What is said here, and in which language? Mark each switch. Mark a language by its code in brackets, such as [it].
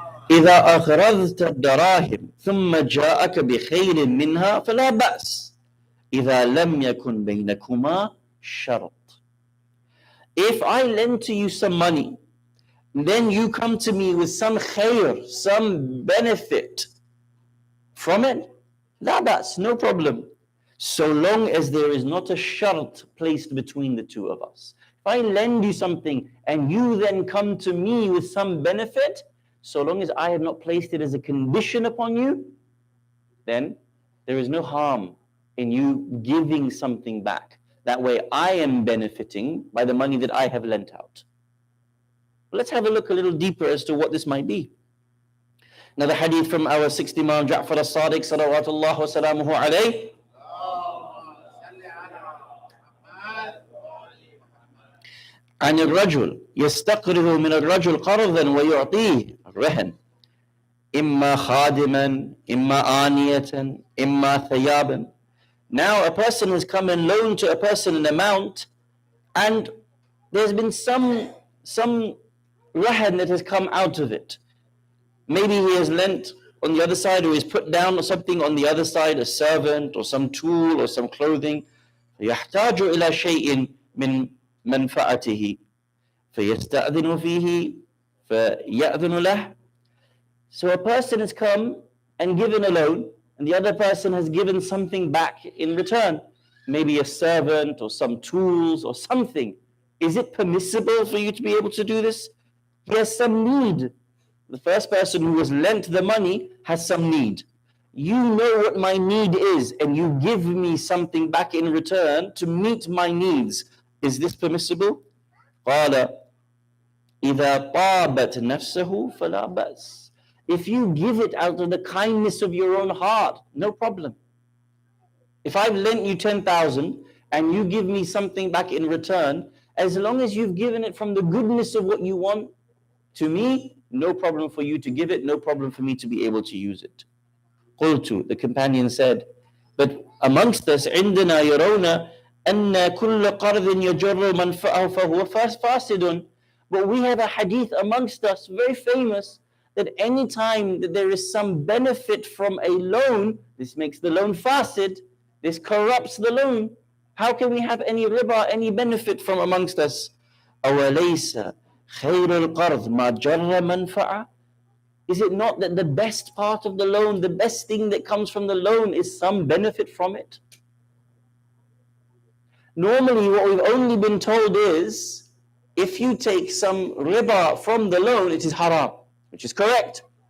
[ar] إذا أخرجت الدراهم ثم جاءك بخير منها فلا بأس إذا لم يكن بينكما شرط. [en] If I lend to you some money, then you come to me with some khair, some benefit from it, [ar] لا بأس, [en] no problem, so long as there is not a shart placed between the two of us. If I lend you something and you then come to me with some benefit, so long as I have not placed it as a condition upon you, then there is no harm in you giving something back. That way I am benefiting by the money that I have lent out. Let's have a look a little deeper as to what this might be. Another hadith from our sixth Imam Jafar-e-Sadiq salawatullah wa salamuhu alayhi. [ar] عن الرجل يستقرض من الرجل قرضا ويعطيه الرهن إما خادما إما آنية إما ثيابا. [en] Now a person has come and loaned to a person an amount, and there's been some rahan that has come out of it. Maybe he has lent on the other side, or he's put down or something on the other side, a servant or some tool or some clothing. [ar] يحتاج إلى شيء من منفعته فيستأذن فيه فيأذن له. [en] So a person has come and given a loan, and the other person has given something back in return, maybe a servant or some tools or something. Is it permissible for you to be able to do this? He has some need. The first person who was lent the money has some need. You know what my need is, and you give me something back in return to meet my needs. Is this permissible? [ar] قال إذا طابت نفسه فلا بأس. [en] If you give it out of the kindness of your own heart, no problem. If I've lent you 10,000 and you give me something back in return, as long as you've given it from the goodness of what you want to me, no problem for you to give it, no problem for me to be able to use it. [ar] قلت, [en] the companion said, but amongst us, [ar] عندنا يرون أن كل قرض يجر منفعه فهو فاسد. [en] But we have a hadith amongst us, very famous, that any time that there is some benefit from a loan, this makes the loan fasid, this corrupts the loan. How can we have any riba, any benefit from amongst us? [ar] أوليس خير القرض ما جر منفعه. [en] Is it not that the best part of the loan, the best thing that comes from the loan is some benefit from it? Normally what we've only been told is, if you take some riba from the loan, it is haram, which is correct.